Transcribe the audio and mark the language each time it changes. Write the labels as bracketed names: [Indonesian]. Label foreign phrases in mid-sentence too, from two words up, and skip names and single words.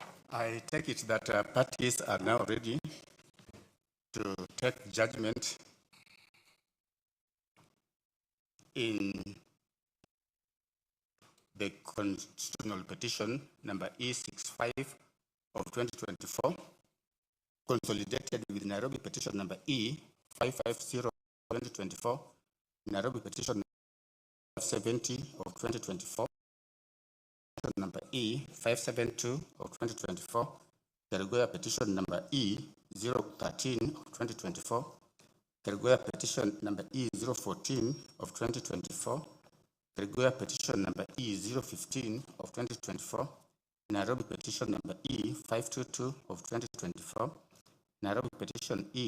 [English] I take it that parties are now ready to take judgment in the constitutional petition number E65 of 2024, consolidated with Nairobi petition number E550 of 2024, Nairobi petition number 70 of 2024, number E572 of 2024, Kerugoya petition number E013 of 2024, Kerugoya petition number E014 of 2024, Kerugoya petition number E015 of 2024, Nairobi petition number E522 of 2024, Nairobi petition